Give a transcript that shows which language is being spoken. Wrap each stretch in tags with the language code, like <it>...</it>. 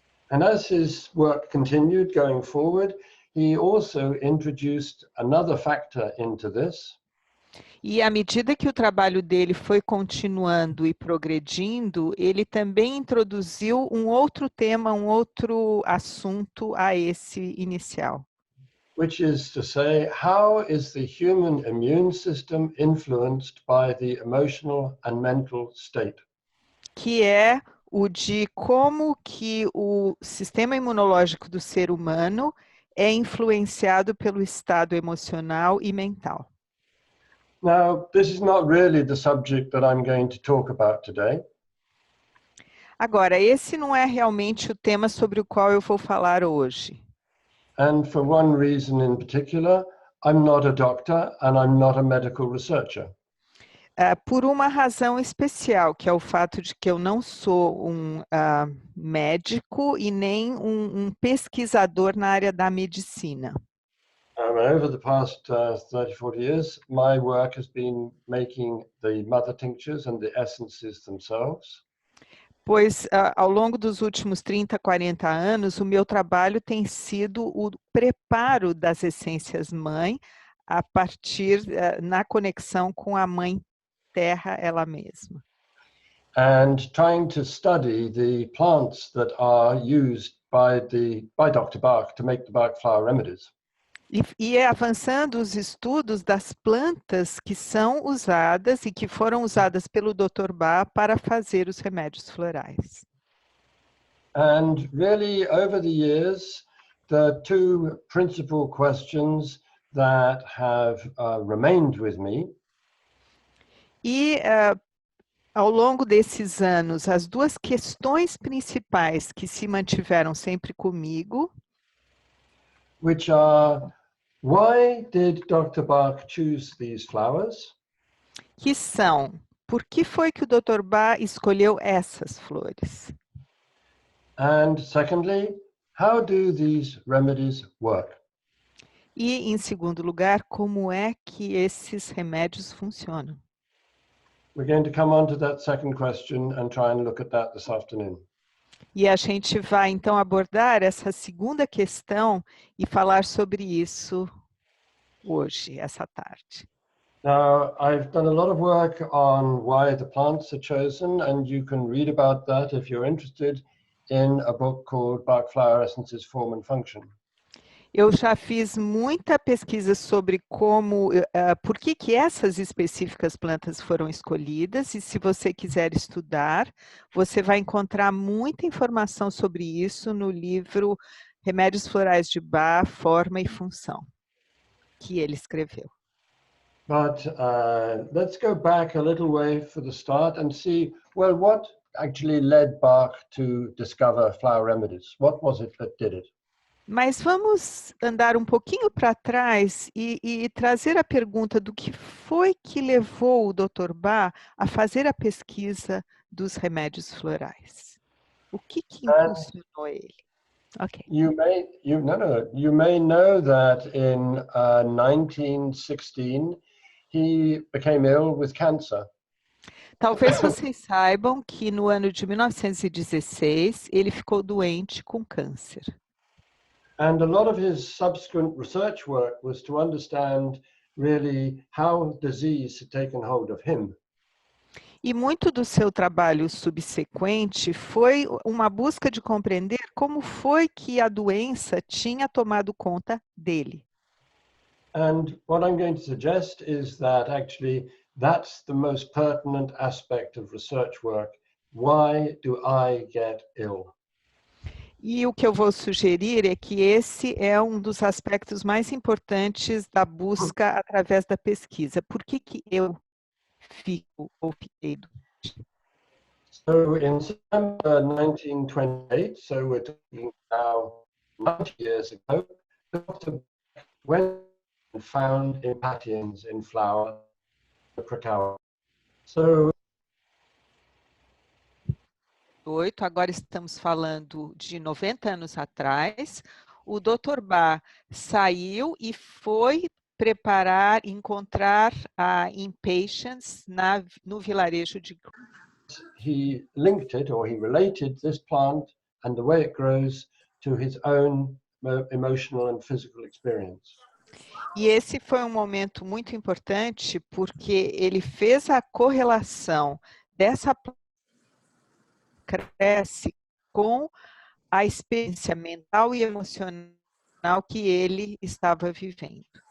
<en>And as his work continued going forward, he also introduced another factor into this.</en> <pt>E à medida que o trabalho dele foi continuando e progredindo, ele também introduziu um outro tema, um outro assunto a esse inicial.</pt> <en>Which is to say, how is the human immune system influenced by the emotional and mental state?</en> <pt>Que é o de como que o sistema imunológico do ser humano é influenciado pelo estado emocional e mental.</pt> <en>Now, this is not really the subject that I'm going to talk about today.</en> <pt>Agora, esse não é realmente o tema sobre o qual eu vou falar hoje.</pt> <en>And for one reason in particular, I'm not a doctor and I'm not a medical researcher.</en> <pt>Por uma razão especial, que é o fato de que eu não sou um médico e nem um pesquisador na área da medicina.</pt> <en>Over the past 30, 40 years, my work has been making the mother tinctures and the essences themselves.</en> <pt>Pois, ao longo dos últimos 30, 40 anos, o meu trabalho tem sido o preparo das essências mãe, a partir, na conexão com a mãe terra ela mesma.</pt> <en>And trying to study the plants that are used by Dr. Bach to make the Bach flower remedies.</en> <pt>E avançando os estudos das plantas que são usadas e que foram usadas pelo Dr. Bach para fazer os remédios florais.</pt> <en>And really, over the years, the two principal questions that have remained with me.</en> <pt>E ao longo desses anos, as duas questões principais que se mantiveram sempre comigo,</pt> <en>Which are, why did Dr. Bach choose these flowers?</en> <pt>que são, por que foi que o Dr. Bach escolheu essas flores?</pt> <en>And secondly, how do these remedies work?</en> <pt>E, em segundo lugar, como é que esses remédios funcionam?</pt> <en>We're going to come on to that second question and try and look at that this afternoon.</en> <pt>E a gente vai, então, abordar essa segunda questão e falar sobre isso hoje, essa tarde.</pt> <en>Now, I've done a lot of work on why the plants are chosen, and you can read about that if you're interested in a book called Bach Flower Essences, Form and Function.</en> <pt>Eu já fiz muita pesquisa sobre como, por que essas específicas plantas foram escolhidas, e se você quiser estudar, você vai encontrar muita informação sobre isso no livro Remédios Florais de Bach, Forma e Função, que ele escreveu.</pt> <en>But let's go back a little way for the start and see, well, what actually led Bach to discover flower remedies? What was it that did it?</en> <pt>Mas vamos andar um pouquinho para trás e trazer a pergunta do que foi que levou o Dr. Bach a fazer a pesquisa dos remédios florais. O que impulsionou ele? Okay.</pt> <en>You may know that in 1916 he became ill with cancer.</en> <pt>Talvez vocês saibam que no ano de 1916 ele ficou doente com câncer.</pt> <en>And a lot of his subsequent research work was to understand really how disease had taken hold of him.</en> <pt>E muito do seu trabalho subsequente foi uma busca de compreender como foi que a doença tinha tomado conta dele.</pt> <en>And what I'm going to suggest is that actually that's the most pertinent aspect of research work. Why do I get ill?</en> <pt>E o que eu vou sugerir é que esse é um dos aspectos mais importantes da busca através da pesquisa. Por que eu fico ou fiquei doente?</pt> <en>So in September 1928, so we're talking now 90 years ago, Dr. went and found impatiens in flower, cacao. So</en> <pt>agora estamos falando de 90 anos atrás, o Dr. Bach saiu e foi encontrar a impatiens no vilarejo de...</pt> <en>he linked it, or he related this plant and the way it grows to his own emotional and physical experience.</en> <pt>E esse foi um momento muito importante porque ele fez a correlação dessa planta cresce com a experiência mental e emocional que ele estava vivendo.</pt>